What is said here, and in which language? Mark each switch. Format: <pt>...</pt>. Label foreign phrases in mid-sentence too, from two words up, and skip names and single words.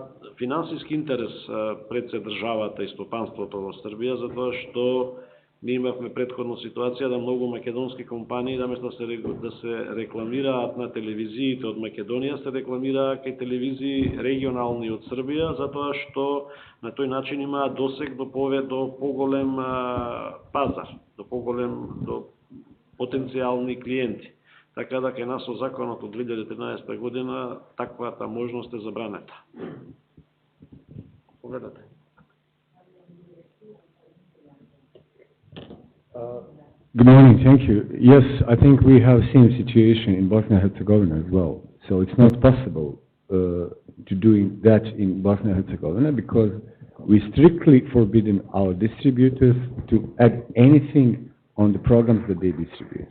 <mk>финансиски интерес пред се државата и стопанството во Србија, затоа што ние имавме предходно ситуација да многу македонски компании, наместо да се рекламираат на телевизиите од Македонија, се рекламираат кај телевизии регионални од Србија, затоа што на тој начин имаат досег до поголем пазар, до потенцијални клиенти. Така да кај нас со законот од 2013 година таквата можност е забранета. Погледате.</mk> <en>Good morning, thank you. Yes, I think we have seen situation in Bosnia and Herzegovina as well. So it's not possible to do that in Bosnia and Herzegovina because we strictly forbidden our distributors to add anything on the programs that they distribute.</en>